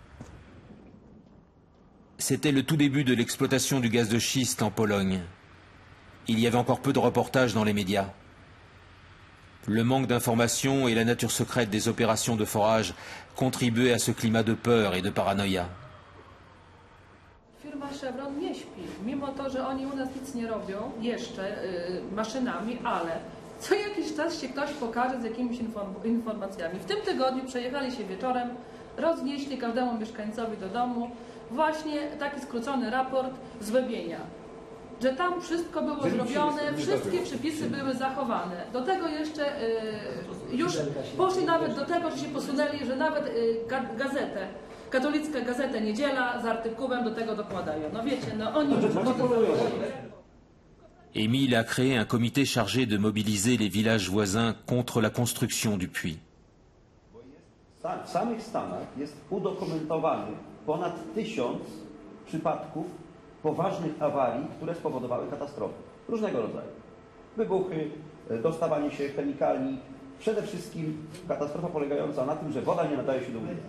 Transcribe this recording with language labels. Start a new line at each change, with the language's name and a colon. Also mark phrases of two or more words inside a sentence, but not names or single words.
French: C'était le tout début de l'exploitation du gaz de schiste en Pologne. Il y avait encore peu de reportages dans les médias. Le manque d'informations et la nature secrète des opérations de forage contribuaient à ce climat de peur et de paranoïa.
Polish: Firma Chevron nie śpi, mimo to, że oni u nas nic nie robią jeszcze maszynami, ale co jakiś czas się ktoś pokaże z jakimiś informacjami. W tym tygodniu przejechali się wieczorem, roznieśli każdemu mieszkańcowi do domu właśnie taki skrócony raport z Wybienia, że tam wszystko było zrobione, wszystkie przepisy były zachowane. Do tego jeszcze już poszli nawet do tego, że się posunęli, że nawet gazetę, katolicka Gazetę Niedziela z artykułem do tego dokładają. No wiecie, no oni już
French: Émile a créé un comité chargé de mobiliser les villages voisins contre la construction du puits.
Polish: W samych Stanach jest udokumentowanych ponad 1000 przypadków poważnych awarii, które spowodowały katastrofy różnego rodzaju. Wybuchy, dostawanie się chemikali, przede wszystkim katastrofa polegająca na tym, że woda nie nadaje się do użycia.